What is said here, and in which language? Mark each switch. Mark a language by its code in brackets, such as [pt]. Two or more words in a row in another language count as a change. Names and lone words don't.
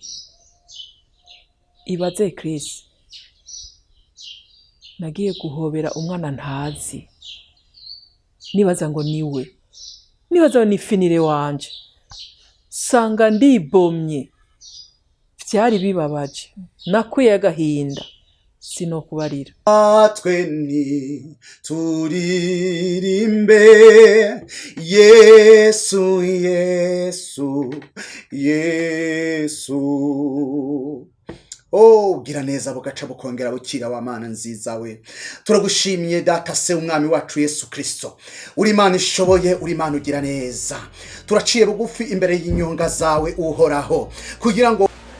[rn] ibaze Chris nagiye guhobera umwana ntazi nibaza ngo niwe nibaza ngo nifinire wanje sanga ndibomye vyari bibabaje nakuye agahinda sinokubarira Atweni turirimbe Yesu Yesu Yesu Oh gira neza bugaca bukongera bukira wa mana nziza we turagushimiye data se umwami wacu Yesu Kristo uri Imana ishoboye uri Imana ugira neza turaciye bugufi imbere y'inyonga zawe uhoraho kugira ngo